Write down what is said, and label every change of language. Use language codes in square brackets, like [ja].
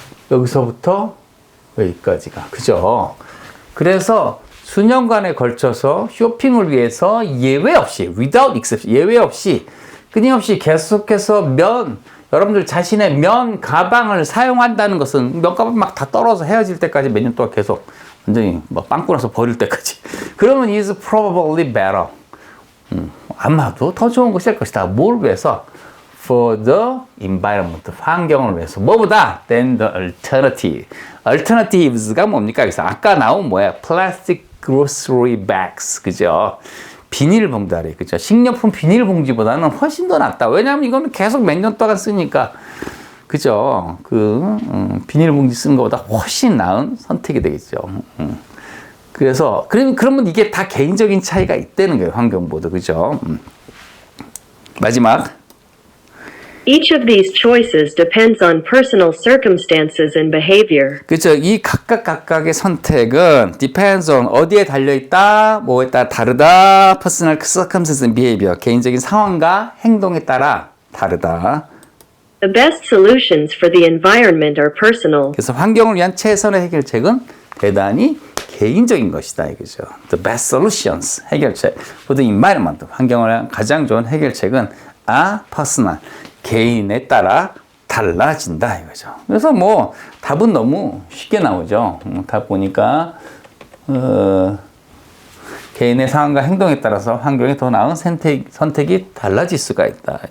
[ko] 여기서부터 여기까지가, 그죠? 그래서 수년간에 걸쳐서 쇼핑을 위해서 예외 없이, [en] without exception, [ko] 예외 없이, 끊임없이 계속해서 여러분들 자신의 면 가방을 사용한다는 것은 면 가방 막 다 떨어서 헤어질 때까지 몇 년 동안 계속 완전히 뭐 빵꾸 나서 버릴 때까지. 그러면 [en] is probably better. [ko] 아마도 더 좋은 것일 것이다. 뭘 위해서? [en] For the environment. [ko] 환경을 위해서. 뭐보다? [en] Than the alternative. [ko] Alternatives가 뭡니까? 여기서 아까 나온 뭐야? [en] Plastic grocery bags. [ko] 그죠? 비닐봉다리. 그죠? 식료품 비닐봉지보다는 훨씬 더 낫다. 왜냐하면 이거는 계속 몇 년 동안 쓰니까. 그죠? 비닐봉지 쓰는 것보다 훨씬 나은 선택이 되겠죠. 그래서, 그러면 이게 다 개인적인 차이가 있다는 거예요. 환경보다. 그죠? 마지막. [en] Each of these choices depends on personal circumstances and behavior. [ko] 그렇죠. 이 각각의 선택은 [en] depends on [ko] 어디에 달려있다, 뭐에 따라 다르다, [en] personal circumstances and behavior, [ko] 개인적인 상황과 행동에 따라 다르다. [en] The best solutions for the environment are personal. [ko] 그래서 환경을 위한 최선의 해결책은 대단히 개인적인 것이다 이거죠. [en] The best solutions, [ko] 해결책 [en] for the environment, [ko] 환경을 위한 가장 좋은 해결책은 [en] are personal, [ko] 개인에 따라 달라진다 이거죠. 그래서 뭐 답은 너무 쉽게 나오죠. 답 보니까 개인의 상황과 행동에 따라서 환경에 더 나은 선택이 달라질 수가 있다.